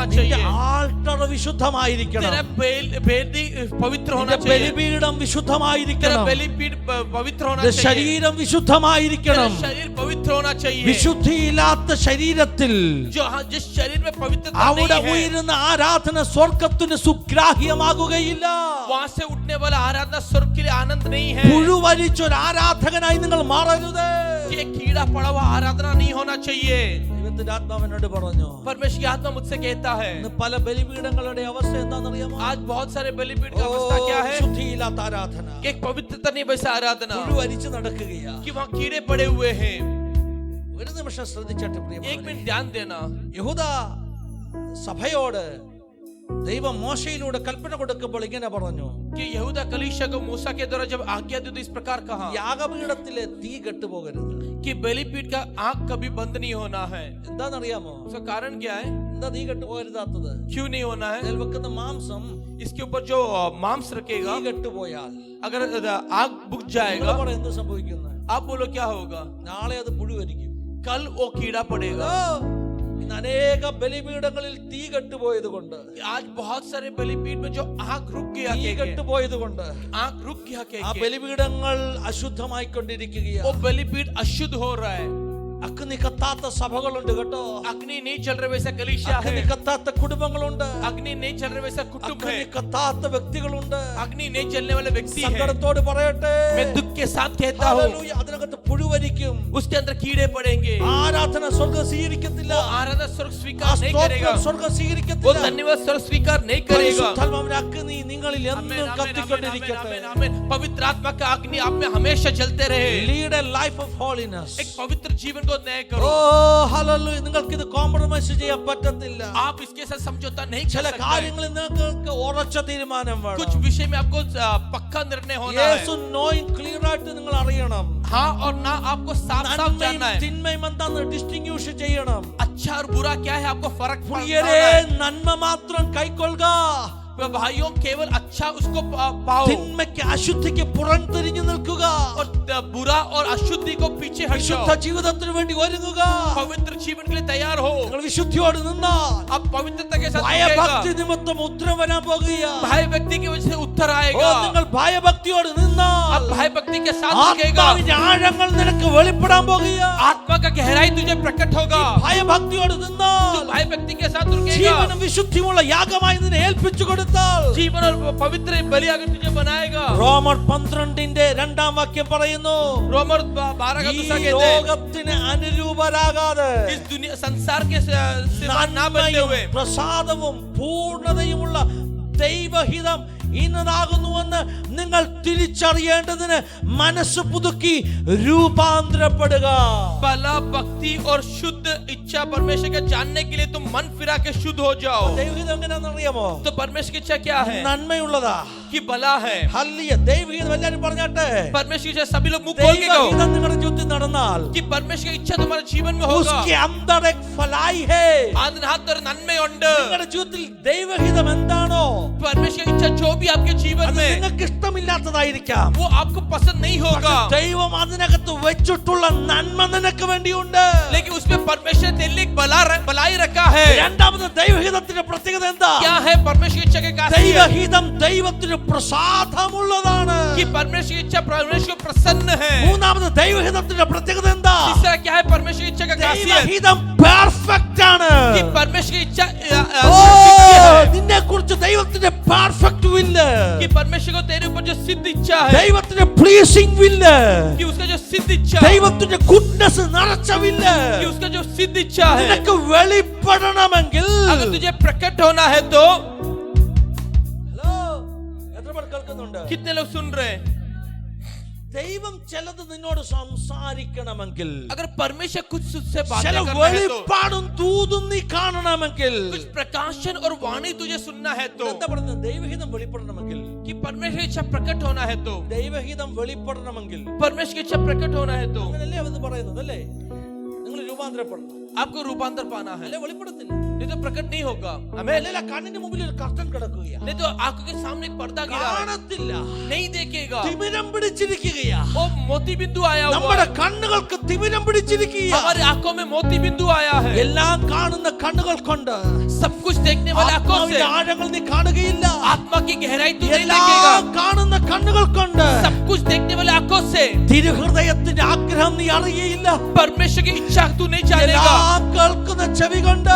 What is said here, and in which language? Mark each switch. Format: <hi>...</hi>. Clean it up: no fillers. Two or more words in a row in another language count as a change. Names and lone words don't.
<ml>നിന്റെ</ml> <hi>चाहिए।</hi> <ml>ആൾട്ടർ വിശുദ്ധമായിരിക്കണം.</ml> <hi>तेरा बेदी पवित्र होना</hi> <ml>നിന്റെ</ml> <hi>चाहिए।</hi> <ml>ബലിപീഠം</ml> <hi>तेरा</hi> <ml>വിശുദ്ധമായിരിക്കണം.</ml> <hi>बलिपीठ पवित्र होना</hi> <ml>നിന്റെ</ml> <hi>चाहिए।</hi> <ml>ശരീരം</ml> <hi>तेरा</hi> <ml>വിശുദ്ധമായിരിക്കണം.</ml> <hi>शरीर पवित्र होना चाहिए।</hi> <ml>വിശുദ്ധിയില്ലാത്ത ശരീരത്തിൽ</ml> <hi>जो जिस शरीर में पवित्रता</hi> <ml>അവിടെ</ml> <hi>नहीं है,</hi> <ml>ഉയരുന്ന ആരാധന സ്വർഗത്തിന് സുഗ്രാഹ്യമാകുകയില്ല.</ml> <hi>वहां से उठने वाला आराधना स्वर्ग के लिए आनंद नहीं है।</hi> <ml>പുഴുവരിച്ചൊരു ആരാധകനായി നിങ്ങൾ മാറരുത്.</ml> <hi>ये कीड़ा पड़ा हुआ आराधना नहीं होना चाहिए।</hi> <ml>ദൈവത്തിന്റെ ആത്മാവിനോട് പറഞ്ഞു,</ml> <hi>परमेश्वर की आत्मा मुझसे कहता है,</hi> <ml>ഇന്ന് പല ബലിപീഠങ്ങളുടെ അവസ്ഥ എന്താണെന്നറിയാമോ?</ml> <hi>आज बहुत सारे बलिपीठ का अवस्था क्या है?</hi> <ml>ശുദ്ധിയില്ലാത്ത ആരാധന,</ml> <hi>कि एक पवित्रता नहीं वैसा आराधना,</hi> <ml>പുഴുവരിച്ച് നടക്കുകയാ.</ml> <hi>कि वहाँ कीड़े पड़े हुए हैं।</hi> <ml>ഒരു നിമിഷം ശ്രദ്ധിച്ചട്ടെ</ml> <hi>एक</hi> <ml>പ്രിയപ്പെട്ടവരെ.</ml> <hi>मिनट ध्यान देना।</hi> <ml>യഹൂദ സഭയോട് ദൈവം മോശയിലൂടെ കൽപ്പന കൊടുക്കുമ്പോൾ ഇങ്ങനെ പറഞ്ഞു,</ml> <hi>कि यहूदा कलीसिया को मूसा के द्वारा जब आज्ञा दी तो इस प्रकार कहा</hi> <ml>യാഗപീഠത്തിലെ തീ കെട്ടുപോകരുത്.</ml> <hi>कि बलिपीठ का आग कभी बंद नहीं होना है।</hi> <ml>എന്താണെന്നറിയാമോ?</ml> <hi>उसका कारण क्या है?</hi> <ml>എന്താ തീ കെട്ടുപോകരുതാത്തത്?</ml> <hi>क्यों नहीं होना है?</hi> <ml>അതിൽ വെക്കുന്ന മാംസം</ml> <hi>इसके ऊपर जो मांस</hi> <ml>തീ</ml> <hi>रखेगा,</hi> <ml>കെട്ടുപോയാൽ</ml> <hi>अगर आग बुझ जाएगा,</hi> <ml>നിങ്ങൾ എന്ത് സംഭവിക്കുന്നത്?</ml> <hi>आप बोलो क्या होगा?</hi> <ml>നാളെ അത് പുഴുവരിക്കും.</ml> <hi>कल वो कीड़ा पड़ेगा।</hi> <ml>ഇന്ന് അനേക ബലിപീഠങ്ങളിൽ തീ കെട്ടുപോയത് കൊണ്ട്,</ml> <hi>आज बहुत सारे बलिपीठ में जो आग रुक गया</hi> <ml>തീ കെട്ടുപോയത് കൊണ്ട്</ml> <hi>आग रुक गया</hi> <ml>ആ ബലിപീഠങ്ങൾ അശുദ്ധമായിക്കൊണ്ടിരിക്കുകയാണ്.</ml> <hi>वो बलिपीठ अशुद्ध हो रहा है।</hi> <ml>അഗ്നി കത്താത്ത സഭകളുണ്ട് കേട്ടോ.</ml> <hi>अग्नि नहीं चल रहे वैसा कलीसिया है।</hi> <ml>അഗ്നി കത്താത്ത കുടുംബങ്ങളുണ്ട്.</ml> <hi>अग्नि नहीं चल रहे वैसा कुटुंब है।</hi> <ml>അഗ്നി കത്താത്ത വ്യക്തികളുണ്ട്.</ml> <hi>अग्नि नहीं चलने वाले व्यक्ति है।</hi> <ml>സങ്കടത്തോട് പറയട്ടെ,</ml> <hi>मैं दुख के साथ कहता हूँ,</hi> <ml>ഹല്ലേലൂയ, അതിനകത്ത് പുഴുവരിക്കും.</ml> <hi>उसके अंदर कीड़े पड़ेंगे।</hi> <ml>ആരാധന സ്വർഗ്ഗം സ്വീകരിക്കത്തില്ല.</ml> <hi>वो आराधना स्वर्ग</hi> <ml>ആ</ml> <hi>स्वीकार नहीं</hi> <ml>സ്തോത്രം</ml> <hi>करेगा।</hi> <ml>സ്വർഗ്ഗം</ml> <hi>वो</hi> <ml>സ്വീകരിക്കത്തില്ല.</ml> <hi>धन्यवाद स्वर्ग स्वीकार नहीं करेगा।</hi> <ml>പരിശുദ്ധാത്മാവിന്റെ അഗ്നി നിങ്ങളിൽ</ml> <hi>आमेन,</hi> <ml>എന്നും</ml> <hi>आमेन, आमेन,</hi> <ml>കത്തിക്കൊണ്ടിരിക്കട്ടെ.</ml> <hi>आमेन, आमेन। पवित्र आत्मा का अग्नि आप में हमेशा जलते रहे।</hi> <en>Lead a life of holiness.</en> <hi>एक पवित्र जीवन को नए ഓ करो।</hi> <ml>ഹല്ലേലൂയ, നിങ്ങൾക്ക് ഇത് കോംപ്രമൈസ് ചെയ്യാൻ പറ്റത്തില്ല.</ml> <hi>आप इसके साथ समझौता नहीं</hi> <ml>ചില</ml> <hi>कर सकते।</hi> <ml>കാര്യങ്ങളിൽ നിങ്ങൾക്ക് ഉറച്ച തീരുമാനം വേണം.</ml> <hi>कुछ विषय में आपको पक्का निर्णय होना</hi> <ml>യേശു</ml> <hi>है।</hi> <ml>നോയിങ് ക്ലിയർ ആയിട്ട് നിങ്ങൾ അറിയണം.</ml> <hi>हाँ और ना आपको साफ साफ</hi> <ml>നന്മയും</ml> <hi>जानना है।</hi> <ml>തിന്മയും എന്താന്ന് ഡിസ്റ്റിങ്ക്യൂഷ് ചെയ്യണം.</ml> <hi>अच्छा और बुरा क्या है आपको फर्क</hi> <ml>പ്രിയരേ,</ml> <hi>पड़ना है।</hi> <ml>നന്മ മാത്രം കൈക്കൊള്ളുക,</ml> <hi>भाइयों केवल अच्छा उसको पाओ</hi> <ml>തിന്മയ്ക്ക് അശുദ്ധിക്ക് പുറംതിരിഞ്ഞു നിൽക്കുക,</ml> <hi>और बुरा और अशुद्धि को पीछे हट</hi> <ml>വിശുദ്ധ</ml> <hi>जाओ,</hi> <ml>ജീവിതത്തിന് വേണ്ടി ഒരുങ്ങുക.</ml> <hi>पवित्र जीवन के लिए तैयार हो.</hi> <ml>നിങ്ങൾ വിശുദ്ധിയോട് നിന്നാൽ</ml> <hi>आप पवित्रता के साथ</hi> <ml>ഭയഭക്തി</ml> <hi>रुकेगा.</hi> <ml>നിമിത്തം ഉത്തരം വരാൻ പോകുക.</ml> <hi>भाई व्यक्ति की वजह से उत्तर ഓ, आएगा.</hi> <ml>നിങ്ങൾ ഭയഭക്തിയോട് നിന്നാൽ</ml> <hi>आप भाई भक्ति के साथ रुकेगा.</hi> <ml>ആത്മാവിന്റെ ആഴങ്ങൾ നിനക്ക് വെളിപ്പെടാൻ പോകുക.</ml> <hi>आत्मा का गहराई तुझे प्रकट होगा.</hi> <ml>ഭയഭക്തിയോട് നിന്നാൽ</ml> <hi>तू भाई भक्ति के साथ रुकेगा.</hi> <ml>ജീവനും വിശുദ്ധിയുമുള്ള യാഗമായി നിന്നെ ഏൽപ്പിച്ചു കൊടുത്താൽ</ml> <hi>जीवन और पवित्र बलि अगर तुझे बनाएगा.</hi> <ml>റോമർ 12ന്റെ 2-ാം വാക്യം പറയുന്നു,</ml> <hi>रोमर 12 का</hi> <ml>ഈ</ml> <hi>दूसरा कहते हैं,</hi> <ml>ലോകത്തിന് അനുരൂപരാകാതെ</ml> <hi>इस दुनिया संसार के सिवा ना बनते हुए</hi> <ml>പ്രസാദവും പൂർണ്ണതയുമുള്ള ദൈവഹിതം ഇന്നതാകുന്നുവെന്ന് നിങ്ങൾ തിരിച്ചറിയേണ്ടതിന് മനസ്സ് പുതുക്കി രൂപാന്തരപ്പെടുക.</ml> <hi>भला भक्ति और शुद्ध इच्छा परमेश्वर का जानने के लिए तुम मन फिरा के शुद्ध हो जाओ.</hi> <ml>ദൈവഹിതം എങ്ങനെയാണെന്ന് അറിയാമോ?</ml> <hi>तो परमेश्वर की इच्छा क्या है?</hi> <ml>നന്മയുള്ളതാ.</ml> <hi>कि भला है.</hi> <ml>ഹല്ലേലൂയ. ദൈവഹിതം എല്ലാവരും പറഞ്ഞാട്ടെ.</ml> <hi>परमेश्वर की इच्छा सभी लोग मुंह खोल के कहो</hi> <ml>ദൈവഹിതം നിങ്ങളുടെ ജീവിതത്തിൽ നടന്നാൽ</ml> <hi>कि परमेश्वर की इच्छा तुम्हारे जीवन में होगा. उसके अंदर एक फलाई है.</hi> <ml>അതിനകത്തൊരു നന്മയുണ്ട്. നിങ്ങളുടെ ജീവിതത്തിൽ ദൈവഹിതം എന്താണോ</ml> <hi>परमेश्वर की इच्छा जो भी आपके जीवन</hi> <ml>അത്</ml> <hi>में</hi> <ml>നിങ്ങൾക്ക് ഇഷ്ടമില്ലാത്തതായിരിക്കാം.</ml> <hi>वो आपको पसंद नहीं होगा,</hi> <ml>ദൈവം അതിനകത്ത് വെച്ചിട്ടുള്ള നന്മ നിനക്ക് വേണ്ടിയുണ്ട്.</ml> <hi>लेकिन उसमें परमेश्वर तेरे लिए भलाई रखा है.</hi> <ml>രണ്ടാമത് ദൈവഹിതത്തിന്റെ പ്രത്യേകത എന്താ?</ml> <hi>क्या है परमेश्वर की इच्छा के खासियत?</hi> <ml>ദൈവഹിതം ദൈവത്തിന് പ്രസാദമുള്ളതാണ്.</ml> <hi>कि परमेश्वर की इच्छा परमेश्वर को प्रसन्न है.</hi> <ml>മൂന്നാമത് ദൈവഹിതത്തിന്റെ പ്രത്യേകത എന്താ?</ml> <hi>तीसरा क्या है परमेश्वर की इच्छा का खासियत?</hi> <ml>ദൈവഹിതം പെർഫെക്റ്റ് ആണ്.</ml> <hi>कि परमेश्वर की इच्छा</hi> <ml>നിന്നെ കുറിച്ച് ദൈവത്തിന്റെ</ml> <en>perfect will,</en> <hi>कि परमेश्वर को तेरे ऊपर जो सिद्ध इच्छा है,</hi> <ml>ദൈവത്തിന്റെ</ml> <en>pleasing will,</en> <hi>कि उसका जो सिद्ध इच्छा,</hi> <ml>ദൈവത്തിന്റെ ഗുഡ്നസ് നിറച്ച വില്ല്</ml> <hi>कि उसका जो सिद्ध इच्छा है,</hi> <ml>നിനക്ക് വെളിപ്പെടണമെങ്കിൽ</ml> <hi>अगर तुझे प्रकट होना है तो</hi> <ml>ഹലോ, എത്ര പേർ കേൾക്കുന്നുണ്ട്?</ml> <hi>कितने लोग सुन रहे हैं?</hi> <ml>ദൈവം ചിലത് നിന്നോട് സംസാരിക്കണമെങ്കിൽ,</ml> <hi>अगर परमेश्वर कुछ तुझसे</hi> <ml>ചില</ml> <hi>बातें करना है तो,</hi> <ml>വെളിപ്പാടും തൂതും നീ കാണണമെങ്കിൽ,</ml> <hi>कुछ प्रकाशन और वाणी तुझे सुनना है तो,</hi> <ml>എന്താ പറയുന്നത്? ദൈവഹിതം വെളിപ്പെടണമെങ്കിൽ,</ml> <hi>कि परमेश्वर की इच्छा प्रकट होना है तो,</hi> <ml>ദൈവഹിതം വെളിപ്പെടണമെങ്കിൽ</ml> <hi>परमेश्वर की इच्छा प्रकट होना है तो</hi> <ml>അങ്ങനല്ലേ അത് പറയുന്നത് അല്ലേ? നിങ്ങൾ രൂപാന്തരപ്പെടണം,</ml> <hi>आपको रूपांतर पाना है,</hi> <ml>അല്ലേ? വെളിപ്പെടുത്തില്ല.</ml> <hi>नहीं तो प्रकट नहीं होगा.</hi> <ml>അല്ല, കണ്ണിന്റെ മുമ്പിൽ ഒരു കർട്ടൻ കിടക്കുകയാ,</ml> <hi>नहीं तो आंखों के सामने एक पर्दा गिरा है,</hi> <ml>കാണത്തില്ല,</ml> <hi>नहीं देखेगा.</hi> <ml>തിമിരം പിടിച്ചിരിക്കുകയാ.</ml> <hi>वो मोती बिंदु आया हुआ</hi> <ml>നമ്മുടെ</ml> <hi>है.</hi> <ml>കണ്ണുകൾക്ക് തിമിരം പിടിച്ചിരിക്കുകയാ.</ml> <hi>हमारी आंखों में मोती बिंदु आया है.</hi> <ml>എല്ലാം കാണുന്ന കണ്ണുകൾ കൊണ്ട്</ml> <hi>सब कुछ देखने वाले आंखों से</hi> <ml>ആത്മാവിന്റെ ആഴങ്ങൾ നീ കാണുകയില്ല.</ml> <hi>आत्मा की गहराई तू नहीं देखेगा.</hi> <ml>എല്ലാം കാണുന്ന കണ്ണുകൾ കൊണ്ട്</ml> <hi>सब कुछ देखने वाले आंखों से</hi> <ml>തിരുഹൃദയത്തിന്റെ ആഗ്രഹം നീ അറിയയില്ല.</ml> <hi>परमेश्वर की इच्छा तू नहीं जानेगा.</hi> <ml>എല്ലാം കേൾക്കുന്ന ചെവി കൊണ്ട്</ml>